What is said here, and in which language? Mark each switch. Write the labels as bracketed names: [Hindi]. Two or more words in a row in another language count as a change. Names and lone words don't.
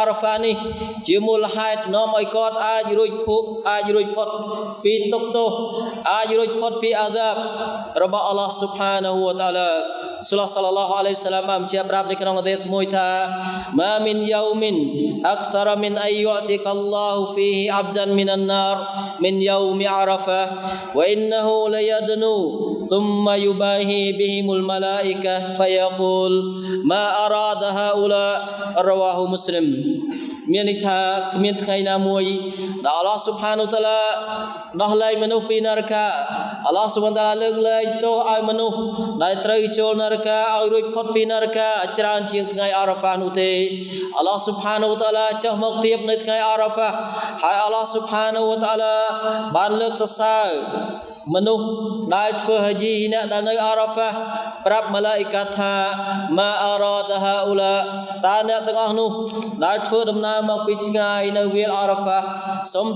[Khmer] រ៉ាហ្វានេះជាមូលហេតុនាំឲ្យគាត់អាចរួចភពអាចរួចផុតពីទុក្ខទោសអាចរួចផុតពីអាដាបរបស់ [Arabic] الله سبحانه وتعالى صلى الله عليه وسلم [Khmer] បានជាប្រាប់នៅក្នុងហាឌីសមួយថា [Arabic] ما من يوم أكثر من أن يعتق الله فيه عبدا من النار من يوم عرفة وإنه ليدنو ثم يباهي بهم الملائكة فيقول ما أراد هؤلاء رواه مسلم [Khmer] មានន័យថាគ្មានថ្ងៃណាមួយដែល [Arabic] الله سبحانه وتعالى [Khmer] ដោះលែងមនុស្សពីនរក [Arabic] الله سبحانه وتعالى [Khmer] លើកលែង ទោសឲ្យមនុស្សដែលត្រូវចូលនរកឲ្យរួចផុតពីនរកច្រើនជាងថ្ងៃអារ៉ាហ្វានោះទេ [Arabic] الله سبحانه وتعالى [Khmer] ចុះមកទៀបនៅថ្ងៃអារ៉ាហ្វាហើយ [Arabic] الله سبحانه وتعالى [Khmer] បានលើកសរសើរមនុស្សដែលធ្វើហាជីអ្នកដែលនៅអារ៉ាហ្វាប្រាប់ម៉ាឡាអ៊ីកាថា [Arabic] ما أراد هؤلاء [Khmer] តើអ្នកទាំងអស់នោះដែលធ្វើដំណើរមកពីឆ្ងាយនៅវាលអារ៉ាហ្វាសូមឌូ